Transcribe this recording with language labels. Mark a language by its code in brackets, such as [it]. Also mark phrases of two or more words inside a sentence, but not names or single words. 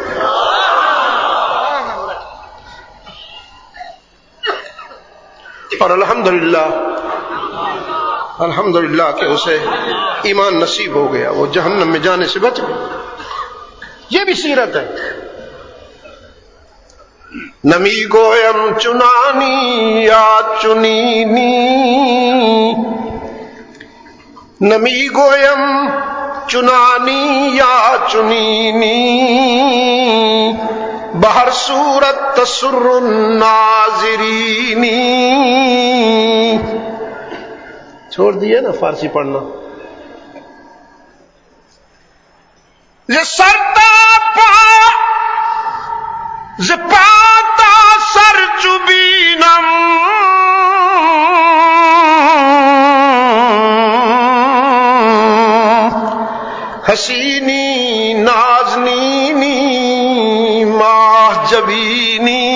[ur] اور الحمدللہ کہ اسے ایمان نصیب ہو گیا، وہ جہنم میں جانے سے بچ گیا۔ یہ بھی سیرت ہے۔ [fa] نمی گویم چنانی یا چنینی، نمی گویم چنانی یا چنینی، بہر صورت تسر الناظرینی۔ [ur] چھوڑ دیے نا فارسی پڑھنا۔ [fa] یہ سرتا پا زپاتا سر چبینم، حسینی نازنینی ماہ جبینی۔